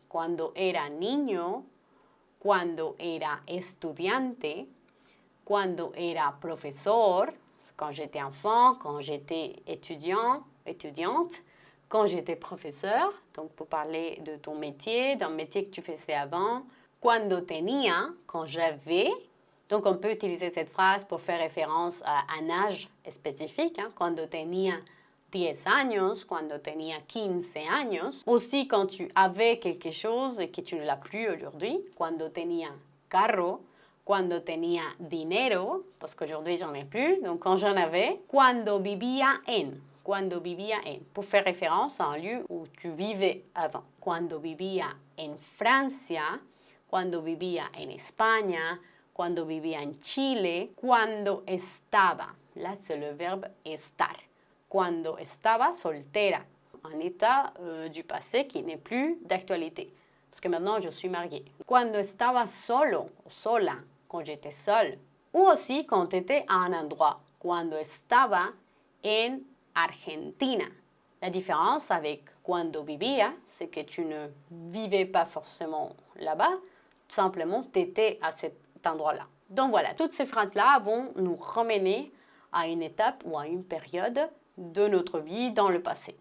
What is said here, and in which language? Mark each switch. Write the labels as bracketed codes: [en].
[es] Cuando era niño, cuando era estudiante, cuando era profesor, [fr] quand j'étais enfant, quand j'étais étudiant, étudiante, quand j'étais professeur, donc pour parler de ton métier, d'un métier que tu faisais avant. [es] Cuando tenía, [fr] quand j'avais. Donc on peut utiliser cette phrase pour faire référence à un âge spécifique. [es] Cuando tenía 10 años, cuando tenía 15 años. [fr] Aussi quand tu avais quelque chose et que tu ne l'as plus aujourd'hui. [es] Cuando tenía carro. Cuando tenía dinero, [fr] parce qu'aujourd'hui j'en ai plus, donc quand j'en avais. [es] Cuando vivía en. Cuando vivía en, [fr] pour faire référence à un lieu où tu vivais avant. [es] Cuando vivía en Francia, cuando vivía en España, cuando vivía en Chile, cuando estaba. [fr] Là, c'est le verbe estar. [es] Cuando estaba soltera, [fr] un état du passé qui n'est plus d'actualité. Parce que maintenant, je suis mariée. [es] Cuando estaba solo o sola, [fr] quand j'étais seule. Ou aussi quand tu étais à un endroit. [es] Cuando estaba en Argentina. [fr] La différence avec [es] cuando vivía, [fr] c'est que tu ne vivais pas forcément là-bas, simplement tu étais à cet endroit-là. Donc voilà, toutes ces phrases-là vont nous ramener à une étape ou à une période de notre vie dans le passé.